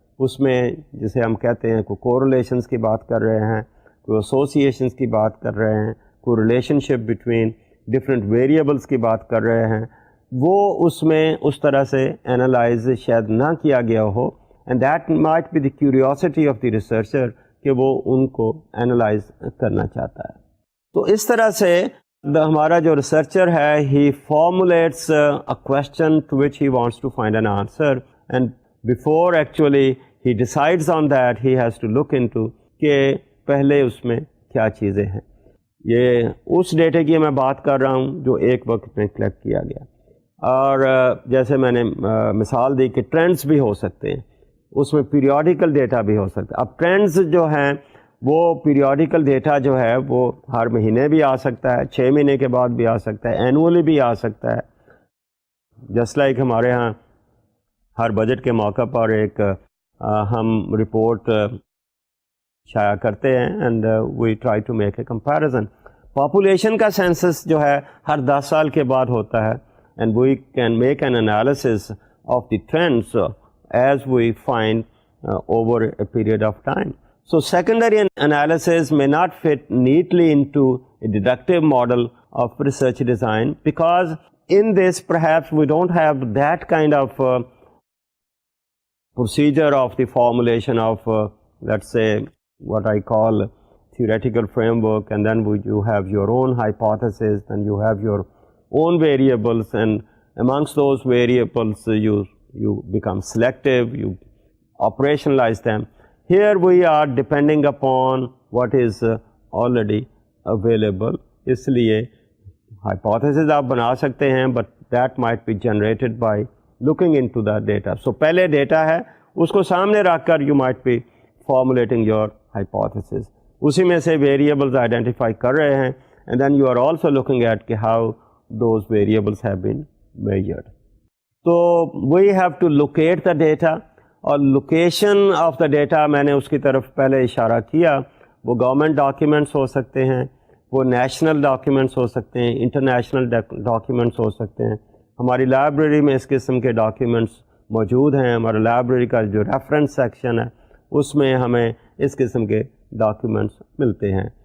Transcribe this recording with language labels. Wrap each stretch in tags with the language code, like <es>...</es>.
<ur>اس میں جسے ہم کہتے ہیں کوئی کوریلیشنس کی بات کر رہے ہیں, کوئی ایسوسیشنس کی بات کر رہے ہیں, کوئی ریلیشن شپ بٹوین ڈفرینٹ ویریبلس کی بات کر رہے ہیں, وہ اس میں اس طرح سے انالائز شاید نہ کیا گیا ہو,</ur> <en>and that might be the curiosity of the researcher</en> <ur>کہ وہ ان کو انالائز کرنا چاہتا ہے. تو اس طرح سے ہمارا جو ریسرچر ہے</ur> <en>he formulates a question to which he wants to find an answer, and before actually he decides on that he has to look into</en> <ur>کہ پہلے اس میں کیا چیزیں ہیں. یہ اس ڈیٹے کی میں بات کر رہا ہوں جو ایک وقت میں کلیکٹ کیا گیا. اور جیسے میں نے مثال دی کہ ٹرینڈز بھی ہو سکتے ہیں, اس میں پیریوڈیکل ڈیٹا بھی ہو سکتا ہے. اب ٹرینڈز جو ہیں وہ پیریوڈیکل ڈیٹا جو ہے وہ ہر مہینے بھی آ سکتا ہے, 6 مہینے کے بعد بھی آ سکتا ہے, اینولی بھی آ سکتا ہے. جسٹ لائک ہمارے ہاں ہر بجٹ کے موقع پر ایک ہم رپورٹ شائع کرتے ہیں</ur> <en>And we try to make a comparison.</en> <ur>Population کا سینسس جو ہے ہر 10 سال کے بعد ہوتا ہے,</ur> <en>And we can make an analysis of the trends as we find over a period of time. So secondary analysis may not fit neatly into a deductive model of research design because in this perhaps we don't have that kind of procedure of the formulation of let's say what I call theoretical framework, and then you have your own hypothesis and you have your own variables, and amongst those variables you become selective, you operationalize them. Here we are depending upon what is already available.</en> <ur>اس لیے hypothesis آپ بنا سکتے ہیں</ur> <en>but that might be generated by looking into the data. So</en> <ur>پہلے data ہے اس کو سامنے رکھ کر</ur> <en>you might be formulating your hypothesis.</en> <ur>اسی میں سے variables identify کر رہے ہیں</ur> <en>and then you are also looking at how those variables have been measured. So we have to locate the data.</en> <ur>اور لوکیشن آف دا ڈیٹا میں نے اس کی طرف پہلے اشارہ کیا. وہ گورنمنٹ ڈاکیومنٹس ہو سکتے ہیں, وہ نیشنل ڈاکیومنٹس ہو سکتے ہیں, انٹرنیشنل ڈاکیومنٹس ہو سکتے ہیں. ہماری لائبریری میں اس قسم کے ڈاکیومنٹس موجود ہیں. ہمارا لائبریری کا جو ریفرنس سیکشن ہے اس میں ہمیں اس قسم کے ڈاکیومنٹس ملتے ہیں.</ur>